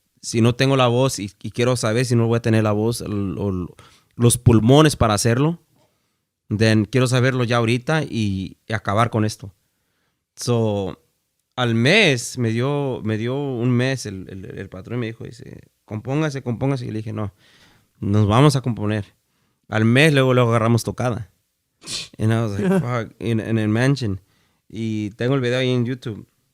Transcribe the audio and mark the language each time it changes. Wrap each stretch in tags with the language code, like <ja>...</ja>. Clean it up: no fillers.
<es>si no tengo la voz y quiero saber si no voy a tener la voz o los pulmones para hacerlo, then quiero saberlo ya ahorita y acabar con esto. So, al mes, me dio un mes el patrón y me dijo, dice, compóngase. Y le dije, no, nos vamos a componer. Al mes luego agarramos tocada.</es> <en>And I was like, fuck,</en> <es>en el mansion. Y tengo el video ahí en YouTube.</es>